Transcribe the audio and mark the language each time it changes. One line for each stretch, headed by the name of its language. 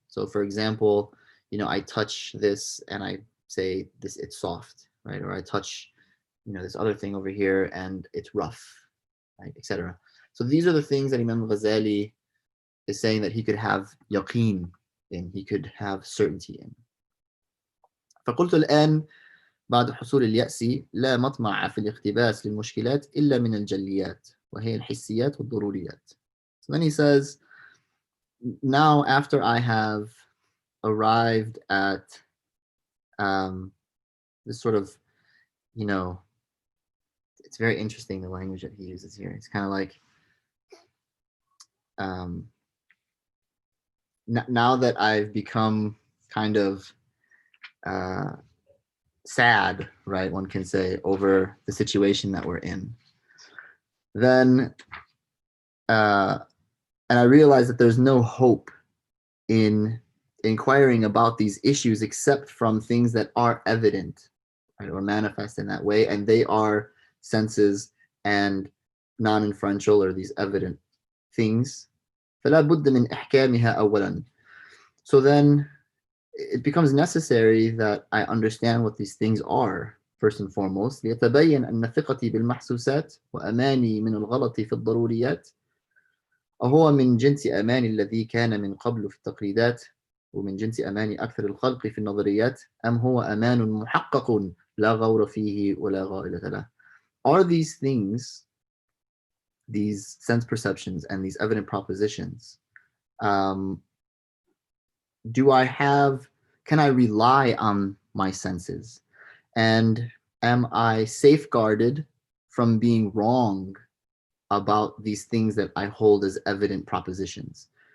English: So for example, I touch this and I say this, it's soft, right? Or I touch, this other thing over here and it's rough, right? Etc. So these are the things that Imam Ghazali is saying that he could have yaqeen in, he could have certainty in.
Arabic: فقلت الآن بعد حصول اليأس لا مطمع في الاقتباس للمشكلات إلا من الجليات وهي الحسيات والضروريات.
English: So then he says, now after I have arrived at this sort of, it's very interesting the language that he uses here. It's kind of like, now that I've become kind of sad, right? One can say, over the situation that we're in. Then, and I realized that there's no hope in inquiring about these issues except from things that are evident, right, or manifest in that way, and they are senses and non-inferential, or these evident things.
Arabic: فلا بد من إحكامها أولا.
English: So then it becomes necessary that I understand what these things are first and foremost.
Arabic: ليتبين أن ثقتي بالمحسوسات وأماني من الغلط في الضروريات أهو من جنس أماني الذي كان من قبل في التقليدات ومن جنس أماني أكثر الخلق في النظريات أم هو أمان محقق لا غور فيه ولا غائلة له.
English: Are these things, these sense perceptions and these evident propositions, can I rely on my senses? And am I safeguarded from being wrong about these things that I hold as evident propositions?